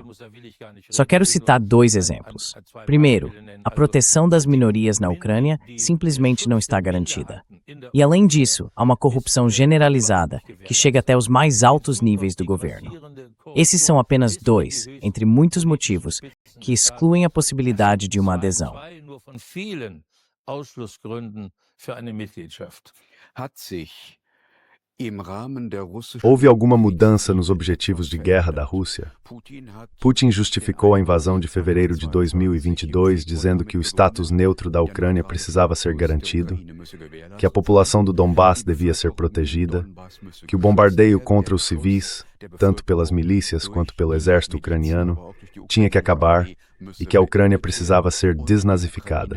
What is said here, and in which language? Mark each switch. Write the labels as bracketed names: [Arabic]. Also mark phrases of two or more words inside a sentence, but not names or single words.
[Portuguese] Só quero citar 2 exemplos. Primeiro, a proteção das minorias na Ucrânia simplesmente não está garantida. E além disso, há uma corrupção generalizada que chega até os mais altos níveis do governo. Esses são apenas 2, entre muitos motivos, que excluem a possibilidade de uma adesão. [German] Ausschlussgründen für eine Mitgliedschaft. [Portuguese] Houve alguma mudança nos objetivos de guerra da Rússia? Putin justificou a invasão de fevereiro de 2022 dizendo que o status neutro da Ucrânia precisava ser garantido, que a população do Donbass devia ser protegida, que o bombardeio contra os civis, tanto pelas milícias quanto pelo exército ucraniano, tinha que acabar e que a Ucrânia precisava ser desnazificada.